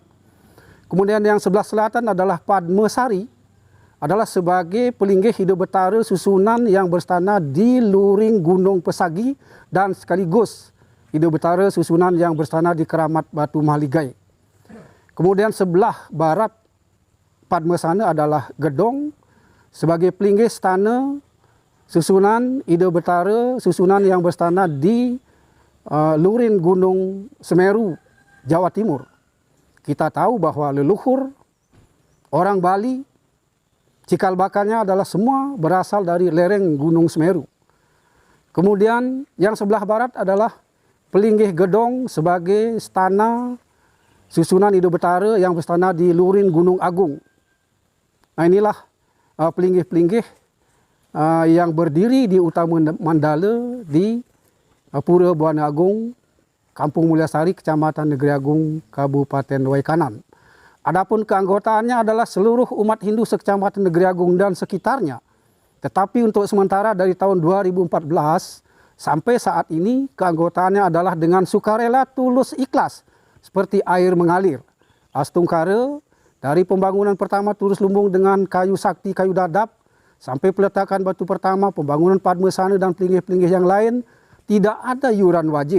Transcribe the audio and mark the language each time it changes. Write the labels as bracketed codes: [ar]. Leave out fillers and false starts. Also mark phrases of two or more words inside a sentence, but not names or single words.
[id] Kemudian yang sebelah selatan adalah Padmasari, adalah sebagai pelinggih Ide Betara susunan yang berstana di luring Gunung Pesagi dan sekaligus Ide Betara susunan yang berstana di Keramat Batu Mahligai. Kemudian sebelah barat Padmasana adalah Gedong sebagai pelinggih stana susunan Ide Betara susunan yang berstana di luring Gunung Semeru, Jawa Timur. Kita tahu bahwa leluhur orang Bali cikal bakalnya adalah semua berasal dari lereng Gunung Semeru. Kemudian yang sebelah barat adalah pelinggih Gedong sebagai stana susunan Ide Betara yang berstana di luring Gunung Agung. Nah, inilah pelinggih-pelinggih yang berdiri di utama mandala di Pura Buana Agung, Kampung Mulyasari, Kecamatan Negeri Agung, Kabupaten Waikanan. Adapun keanggotaannya adalah seluruh umat Hindu Sekecamatan Negeri Agung dan sekitarnya. Tetapi untuk sementara dari tahun 2014 sampai saat ini keanggotaannya adalah dengan sukarela, tulus, ikhlas seperti air mengalir. Astungkara dari pembangunan pertama Turus Lumbung dengan kayu sakti, kayu dadap sampai peletakan batu pertama, pembangunan Padmasana dan pelinggih-pelinggih yang lain tidak ada yuran wajib.